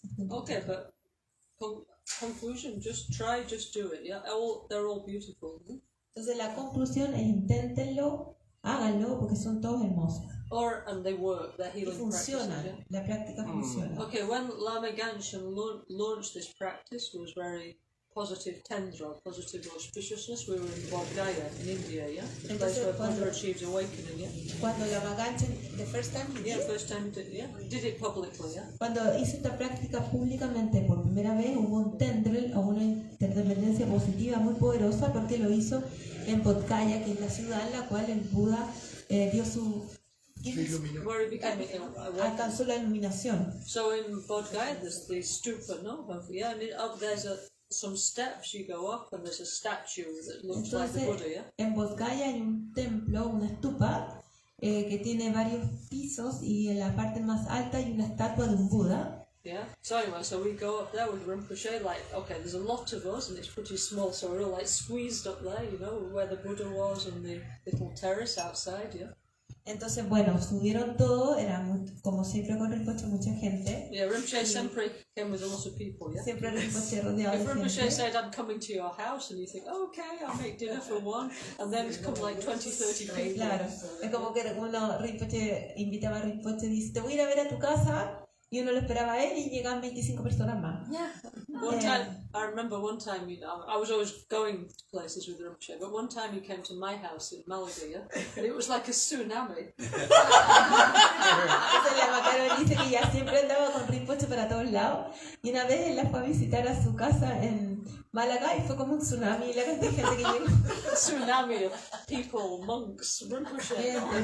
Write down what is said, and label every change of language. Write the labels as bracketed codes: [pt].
[en] Okay, but conclusion, just do it, yeah? They're all beautiful, ¿no? [es] Entonces la conclusión es inténtenlo, háganlo, porque son todos hermosos. [en] And they work, they're healing [es] funcionan, [en] practices, yeah? [es] la práctica funciona. [en] Okay, when Lama Gancgehn launched this practice, was very positive tendra, positive auspiciousness. We were in Bodh Gaya in India, yeah? The place where Buddha achieved awakening, yeah? [es] Cuando [en] Lama Gancgehn, the first time, did it publicly, yeah? [es] Cuando hizo esta práctica públicamente por primera vez, hubo un tendrel o una interdependencia positiva muy poderosa, porque lo hizo en Bodh Gaya, que es la ciudad en la cual el Buda dio su... [en] Where he became [es] alcanzó la iluminación. [en] So in Bodh Gaya, there's the stupa, no? Yeah, and up there's some steps you go up, and there's a statue that looks like the Buddha, yeah? [es] En Bodh Gaya hay un templo, una stupa, que tiene varios pisos, y en la parte más alta hay una estatua de un Buda. [en] Yeah. So anyway, so we go up there with Rinpoche, like, okay, there's a lot of us, and it's pretty small, so we're all like squeezed up there, you know, where the Buddha was and the little terrace outside, yeah? [es] Entonces, bueno, subieron todo, era como siempre con Rinpoche, mucha gente. [en] Yeah, Rinpoche [es] siempre [en] came with a lot of people, yeah? [es] Siempre Rinpoche rodeado de gente. [en] If Rinpoche [es] gente. [en] said, I'm coming to your house, and you think, okay, I'll make dinner for one, and then it's come like 20, 30 people. [es] Claro, es como que uno, Rinpoche invitaba a Rinpoche y dice, te voy a ir a ver a tu casa, y uno lo esperaba a él y llegaban 25 personas más. [en] Yeah. One time, I remember one time, you know, I was always going to places with Rinpoche, but one time he came to my house in Malaga, yeah? And it was like a tsunami. [es] Entonces la Macaron dice que ya siempre andaba con Rinpoche para todos lados, y una vez él la fue a visitar a su casa en Málaga y fue como un tsunami, y la cantidad de gente que llegó. [en] A tsunami of people, monks, Rinpoche.